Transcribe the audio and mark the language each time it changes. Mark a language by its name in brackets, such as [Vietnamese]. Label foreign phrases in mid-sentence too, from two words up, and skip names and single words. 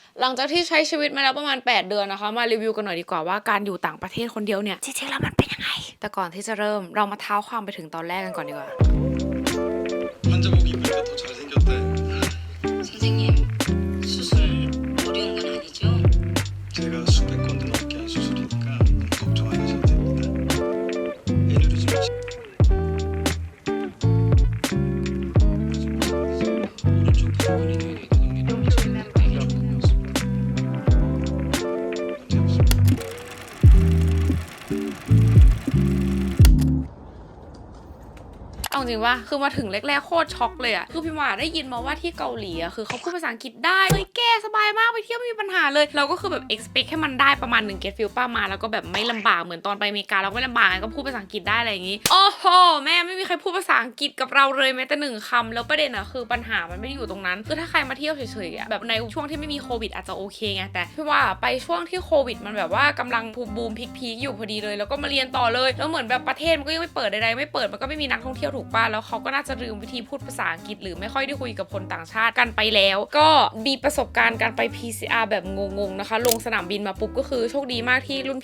[Thai] หลังจากที่ใช้ชีวิตมาแล้วประมาณ8เดือนนะคะมารีวิวกันหน่อยดีกว่าว่าการอยู่ต่างประเทศคนเดียวเนี่ยจริงๆแล้วมันเป็นยังไงแต่ก่อนที่จะเริ่มเรามาเท้าความไปถึงตอนแรกกันก่อนดีกว่า [Korean] 환자복 입으니까 더 잘생겼대. 선생님, 수술 어려운 건 아니죠? 제가 수백 건도 넘게 한 수술이니까 너무 걱정 안 하셔도 됩니다. 예를 들면 오른쪽 팔걸이 뇌에 노동력이 미치는 대기 중이었습니다. 문제 없습니다. [Thai] เอาจริงว่าคือมาถึงแรกๆโคตรช็อกเลยอะคือพี่มาได้ยินมาว่าที่เกาหลีอะคือเขาพูดภาษาอังกฤษได้เฮ้ยแก้สบายมากไปเที่ยวไม่มีปัญหาเลยเราก็คือแบบ expect ให้มันได้ประมาณ1 [English] get feel [Thai] ป้ามาแล้วก็แบบไม่ลำบากเหมือนตอนไปอเมริกาเราไม่ลำบากก็พูดภาษาอังกฤษได้อะไรอย่างงี้โอ้โหแม่ไม่มีใครพูดภาษาอังกฤษกับเราเลยแม้แต่1คำแล้วประเด็นอะคือปัญหามันไม่ได้อยู่ตรงนั้นคือถ้าใครมาเที่ยวเฉยๆอะแบบในช่วงที่ไม่มีโควิดอาจจะโอเคไงแต่พี่ว่าไปช่ว งที่โควิดมันแบบว่ากำลังบูมพีคๆอยู่พอดีเลยแล้วก็มาเรียนต่อเลยแล้วเหมือนแบบประเทศมันก็ยังไม่เปิดใดๆไม่เปิดมันก็ไม่มีนักท่องเที่ยวถูกป่ะแล้วเขาก็น่าจะลืมวิธีพูดภาษาอังกฤษหรือไม่ค่อยได้คุยกับคนต่างชาติกันไปแล้วก็มีประสบการณ์การไป PCR แบบงงๆนะคะลงสนามบินมาปุ๊บก็คือโชคดีมากที่รุ่น